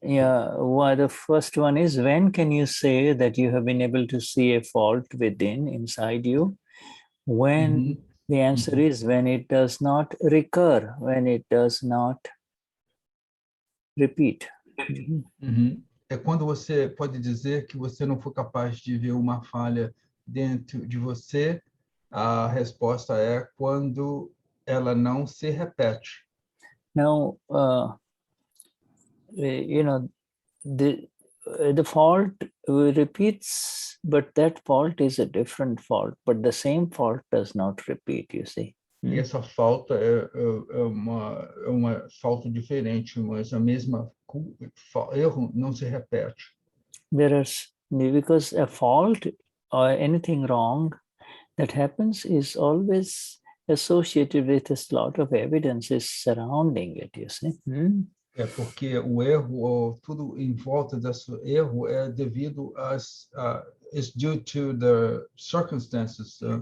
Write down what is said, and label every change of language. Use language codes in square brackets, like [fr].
[en] Yeah, the first one is, when can you say that you have been able to see a fault within, inside you? When the answer is when it does not recur, when it does not repeat. [pt] É quando você pode dizer que você não foi capaz de ver uma falha dentro de você. A resposta é quando ela não se repete. [en] Now, you know, the fault repeats, but that fault is a different fault, but the same fault does not repeat, you see. [pt] E essa falta é uma falta diferente, mas a mesma erro não se repete. [en] Because a fault or anything wrong that happens is always associated with a lot of evidences surrounding it, you see. [pt] É porque o erro, ou tudo em volta desse erro, é devido [en] it's due to the circumstances.